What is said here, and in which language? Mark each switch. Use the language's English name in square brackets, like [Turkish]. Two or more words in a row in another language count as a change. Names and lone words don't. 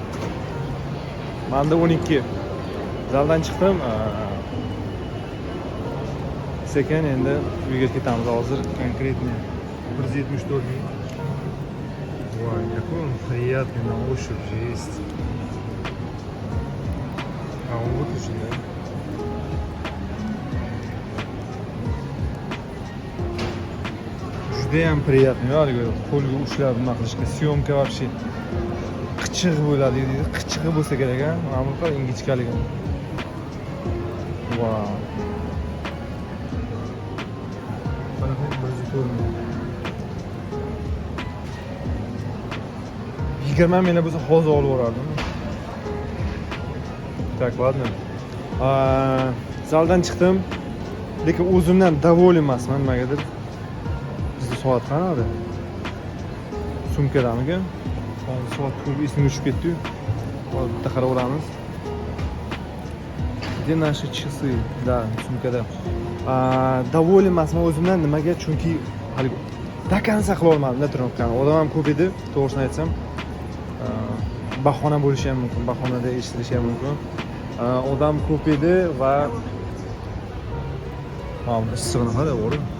[Uzbek] Menda 12. Zaldan chiqdim. Sekin endi uyga ketamiz hozir. Konkretно 174 ming. Voy, [Russian] какой он приятный на ощупь же есть. А он выключен, да? [Uzbek] Judayam приятный, haligi qo'lga ushlab nima qilishga, syomka вообще qichig' bo'ladi deydi. Qichig'i bo'lsa kerak a. Mana bu qara ingichkaligi. Vau. Mana bu o'zi ko'rinadi. 20 minglar bo'lsa hozir olib borardim. [Russian] Так, ладно. [Uzbek] Zaldan chiqdim. Lekin o'zimdan davolim emasman nimagadir. Soat qanaqada? Sumkadamiga? Hozir soat ko'rib esimga tushib ketdi-yu. Hozir bitta qarab olamiz. [Russian] Где наши часы? Да, [Uzbek] sumkada. Davolim emasman o'zimdan nimaga? Chunki hali dakani saqlay olmadim, trenirovkani. Odam ham ko'p edi, to'g'risini aytsam. Bahona bo'lishi ham mumkin, bahonada eshitilishi ham mumkin. Odam ko'p edi va issig'ini qara, o'g'lim.